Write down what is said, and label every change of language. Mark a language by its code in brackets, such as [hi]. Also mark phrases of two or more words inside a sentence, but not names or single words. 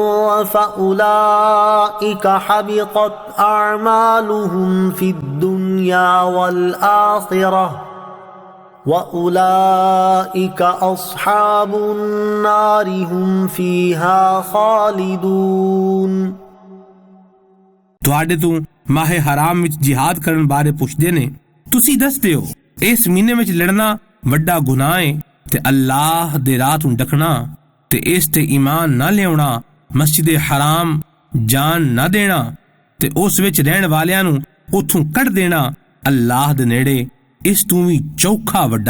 [ar] فأولئك حبطت أعمالهم في الدنيا والآخرة وَأُولَئِكَ أَصْحَابُ النَّارِ هُمْ فِيهَا خَالِدُونَ۔ [pa] ਤੁਹਾਡੇ ਤੋਂ ਮਾਹ ਹਰਾਮ ਵਿੱਚ ਜਿਹਾਦ ਕਰਨ ਬਾਰੇ ਪੁੱਛਦੇ ਨੇ ਤੁਸੀਂ ਦੱਸਦੇ ਹੋ ਇਸ ਮਹੀਨੇ ਵਿੱਚ ਲੜਨਾ ਵੱਡਾ ਗੁਨਾਹ ਹੈ ਤੇ ਅੱਲਾਹ ਦੇ ਰਾਹ ਤੋਂ ਡਕਣਾ ਤੇ ਇਸ ਤੇ ਈਮਾਨ ਨਾ ਲਿਆਉਣਾ ਮਸਜਿਦ ਹਰਾਮ ਜਾਨ ਨਾ ਦੇਣਾ ਤੇ ਉਸ ਵਿੱਚ ਰਹਿਣ ਵਾਲਿਆਂ ਨੂੰ ਉੱਥੋਂ ਕੱਢ ਦੇਣਾ ਅੱਲਾਹ ਦੇ ਨੇੜੇ ਇਸ ਤੋਂ ਵੀ ਚੌਖਾ ਵੱਡਾ